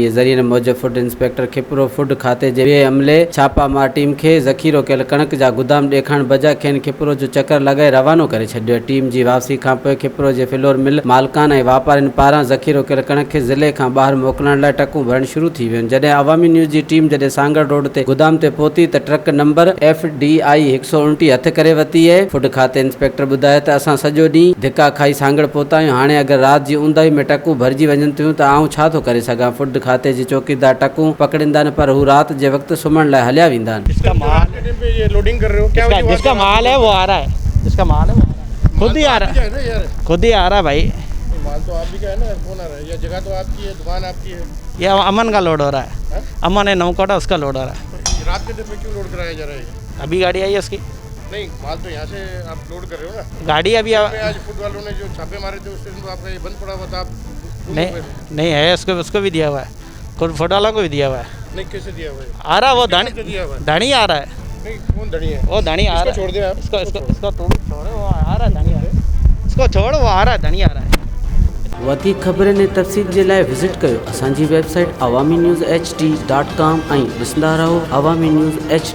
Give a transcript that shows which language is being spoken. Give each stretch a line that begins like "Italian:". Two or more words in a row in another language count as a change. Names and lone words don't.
Sindhi: ज़रिए मूजिब
English: food inspector
Sindhi: खिपरो फूड खाते जे ॿिए अमले छापामार टीम खे ज़ख़ीरो कयल कणक जा गोदाम ॾेखारण बजाए खेनि खिपरो जो चकर लॻाए रवानो करे छॾियो। टीम जी वापसी खां पोइ खिपरो जे फ्लोर मिल मालिकान ऐं वापारियुनि पारां ज़ख़ीरो कयल कणक खे ज़िले खां ॿाहिरि मोकिलण लाइ टकूं भरण शुरू थी वियूं। जॾहिं अवामी न्यूज़ जी टीम जॾहिं सांगड़ रोड ते गोदाम ते पहुती त
English: truck number
Sindhi: FDI 129 हथ करे वरिती आहे। फूड खाते इंस्पेक्टर ॿुधायो त असां सॼो ॾींहुं धिका खाई सांगड़ पहुता आहियूं। हाणे अगरि राति जी ऊंदाही में टकूं भरिजी वञनि थियूं त आउं छा थो करे सघां। फूड खाते जे चौकीदार टकूं पकड़ींदा आहिनि पर हू राति जे वक़्तु सुम्हण लाइ हलिया वेंदा आहिनि।
Urdu: اس کا لوڈنگ کر رہے ہو کیا؟ جس کا مال ہے وہ آ رہا ہے، جس کا مال ہے وہ خود ہی آ رہا ہے، خود ہی آ رہا ہے بھائی. مال تو آپ بھی کا ہے نا، کون آ رہا ہے؟ یہ جگہ تو آپ کی ہے، دکان آپ کی ہے. یہ امن کا لوڈ ہو رہا ہے، امن ہے نوکوٹا، اس کا لوڈ ہو رہا ہے. تو رات کے دن میں کیوں لوڈ کرایا جا رہا ہے? ابھی گاڑی آئی ہے اس کی. نہیں، مال تو یہاں سے آپ لوڈ کر رہے ہو نا. گاڑی ابھی آج فوڈ والوں نے جو چھاپے مارے تھے اس دن تو آپ کا یہ بند پڑا ہوا تھا. आप نہیں ہے، اس کو بھی دیا ہوا ہے، خود فوڈ والوں کو بھی دیا ہوا ہے. نہیں، کیسے دیا ہوا ہے? آ رہا ہے وہ دھنی آ رہا ہے. نہیں، کون دھنی ہے? وہ دھنی آ رہا ہے. چھوڑ دے آپ. اس کو چھوڑو، وہ آ رہا ہے دھنی آ رہا ہے۔ اس کو چھوڑو، وہ آ رہا ہے دھنی آ رہا ہے.
Sindhi: वधीक ख़बरनि ऐं तफ़सील जे लाइ विज़िट कयो असांजी वेबसाइट awami news hd.com ऐं ॾिसंदा रहो अवामी न्यूज़ HD।